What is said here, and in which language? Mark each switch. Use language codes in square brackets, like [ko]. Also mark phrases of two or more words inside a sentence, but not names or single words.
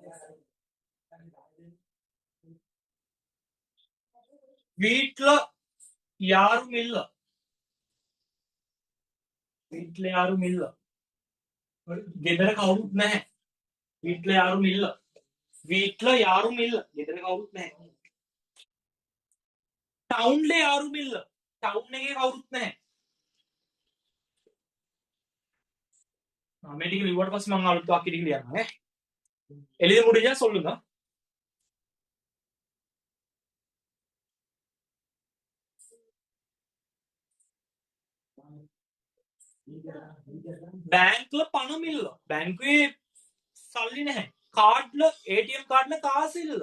[ta] வீட்ல யாரும் இல்ல. வீட்ல யாரும் இல்ல. [si] ගෙදර කවුරුත් නැහැ. [ta] வீட்ல யாரும் இல்ல. வீட்ல யாரும் இல்ல. [si] ගෙදර කවුරුත් නැහැ. [ta] ටවුන්ලේ யாரும் இல்ல. [si] ටවුන් එකේ කවුරුත් නැහැ. මේ ටික ලිව්වට පස්සේ මම අලුත් වාක්‍ය ටික ලියන්නම් ඈ. [ta] எழுத முடிஞ்சா சொல்லுங்க. பேங்க்ல பணம் இல்ல. [si] බැංකුවේ සල්ලි නැහැ. [ta] கார்ட்ல ATM கார்ட்ல காசு இல்ல.